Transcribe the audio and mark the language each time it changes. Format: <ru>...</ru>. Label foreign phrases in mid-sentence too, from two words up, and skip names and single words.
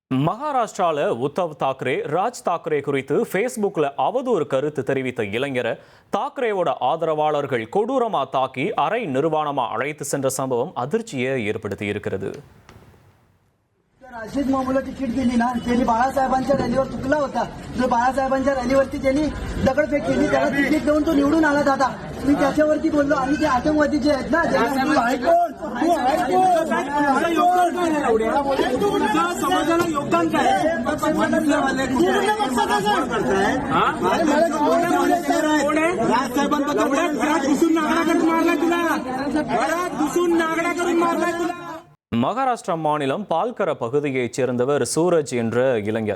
<ta>மகாராஷ்டிரால உத்தவ் தாக்கரே ராஜ் தாக்கரே குறித்து ஃபேஸ்புக்ல அவதூறு கருத்து தெரிவித்த இளைஞரை தாக்கரேவோட ஆதரவாளர்கள் கொடூரமா தாக்கி அரை நிர்வாணமா அழைத்து சென்ற சம்பவம் அதிர்ச்சியை ஏற்படுத்தி இருக்கிறது.</ta> <mr>राशीद मामूला तिकीट दिली ना त्यांनी बाळासाहेबांच्या रॅलीवर चुकला होता. जो बाळासाहेबांच्या रॅलीवरती त्यांनी दगडफेक केली त्याला तिकीट देऊन तो निवडून आला दादा. मी त्याच्यावरती बोललो आणि ते आतंकवादी जे आहेत ना समाजाला योगदान काय</mr> <ta>மகாராஷ்டிரா மாநிலம் பால்கர பகுதியைச் சேர்ந்தவர் சூரஜ் என்ற இளைஞர்.</ta>